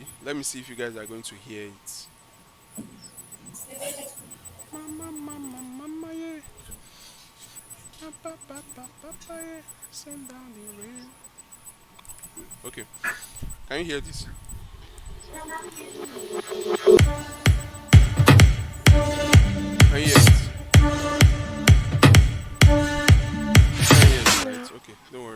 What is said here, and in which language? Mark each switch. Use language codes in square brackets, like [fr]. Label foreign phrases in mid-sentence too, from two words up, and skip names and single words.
[en] Let me see if you guys are going to hear it. Mama, mama, mama, yeah. Ba, ba, ba, ba, ba, yeah. Send down the rain. Okay. Can you hear this? Can you hear it? Can you hear it, right? Okay. Don't worry.